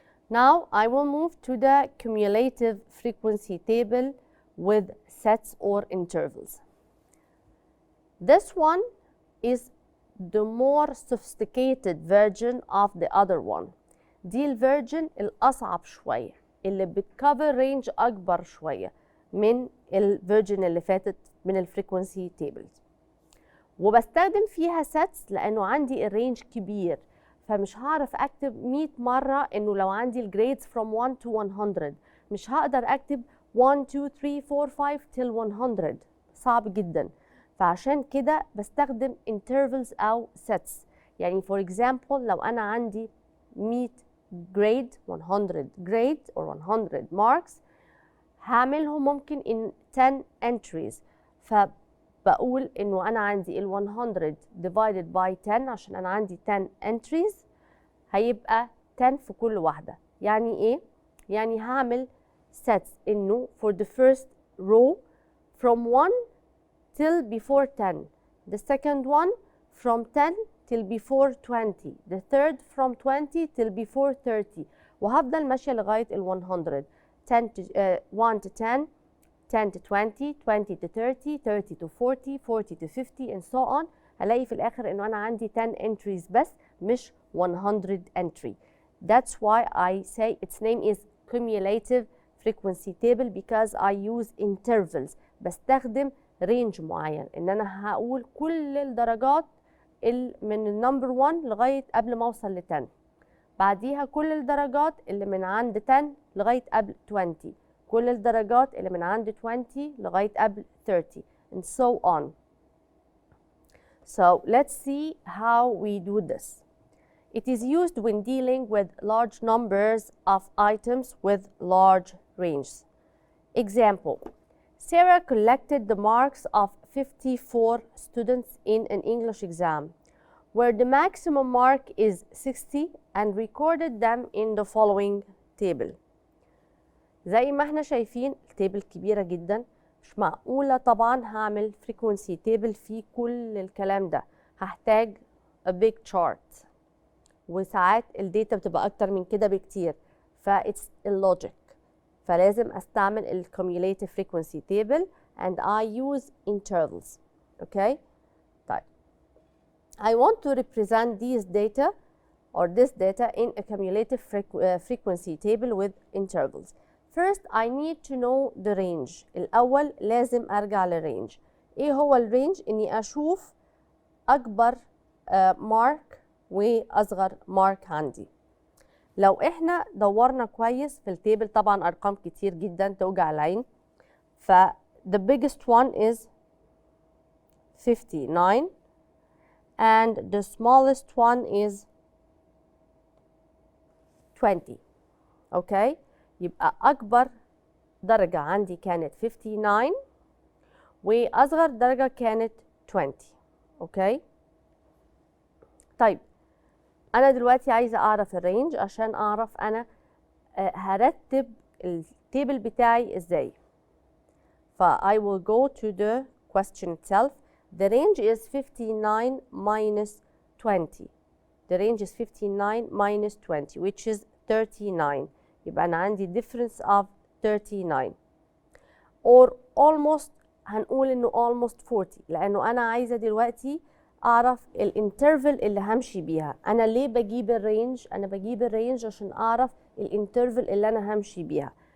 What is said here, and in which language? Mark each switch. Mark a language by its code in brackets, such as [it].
[en] Now I will move to the cumulative frequency table with sets or intervals. This one is the more sophisticated version of the other one. [ar] دي الفيرجن الأصعب شوية اللي بتكفر رينج أكبر شوية من الفيرجن اللي فاتت من الفريكونسي تيبلز، وبستخدم فيها sets لأنه عندي الرينج كبير، فمش هعرف أكتب 100 مرة إنه لو عندي الجريدز [en] from 1 to 100 [ar] مش هقدر أكتب [en] 1 2 3 4 5 till 100، [ar] صعب جدا. فعشان كده بستخدم intervals أو sets. يعني for example لو أنا عندي [en] 100 grade 100 grade or 100 marks [ar] هعملهم ممكن [en] in 10 entries، [ar] فبقول إنه أنا عندي ال 100 [en] divided by 10 [ar] عشان أنا عندي 10 entries هيبقى 10 في كل واحدة. يعني إيه؟ يعني هعمل [en] sets إنه for the first row from 1 till before 10, the second one from 10 till before 20, the third from 20 till before 30، [ar] وهفضل ماشية لغاية ال 100. [en] 10 to 1 to 10, 10 to 20, 20 to 30, 30 to 40, 40 to 50 and so on. [ar] هلاقي في الآخر إنه أنا عندي 10 entries بس مش 100 entry. [en] That's why I say its name is cumulative frequency table because I use intervals. [ar] بستخدم رينج معين ان انا هقول كل الدرجات من النمبر 1 لغايه قبل ما اوصل ل 10، بعديها كل الدرجات اللي من عند 10 لغايه قبل 20، كل الدرجات اللي من عند 20 لغايه قبل 30 [en] and so on. So let's see how we do this. It is used when dealing with large numbers of items with large ranges. Example: Sarah collected the marks of 54 students in an English exam, where the maximum mark is 60 and recorded them in the following table. [ar] زي ما احنا شايفين التيبل كبيرة جدا، مش معقولة طبعا هعمل frequency table فيه كل الكلام ده، هحتاج [en] a big chart، [ar] وساعات الداتا بتبقى أكتر من كده بكتير، [en] it's illogic. [ar] فلازم استعمل ال [en] cumulative frequency table and I use intervals. Okay? طيب. I want to represent these data or this data in a cumulative frequency table with intervals. First I need to know the range. [ar] الأول لازم أرجع للرينج. إيه هو الرينج؟ إني أشوف أكبر mark واصغر مارك عندي. لو احنا دورنا كويس في التيبل، طبعا ارقام كتير جدا توجع العين، ف [en] the biggest one is 59 and the smallest one is 20. [ar] اوكي، يبقى اكبر درجة عندي كانت 59 واصغر درجة كانت 20. اوكي، طيب انا دلوقتي عايزة اعرف الرينج عشان اعرف انا هرتب التيبل بتاعي ازاي. [en] ف I will go to the question itself. The range is 59 minus 20. The range is 59 minus 20 which is 39. [ar] يبقى أنا عندي [en] difference of 39 or almost، [ar] هنقول إنه [en] almost 40 [ar] لأنه أنا عايزة دلوقتي أعرف الانترفل اللي همشي بيها. أنا ليه بجيب الرينج؟ أنا بجيب الرينج عشان أعرف الانترفل اللي أنا همشي بيها.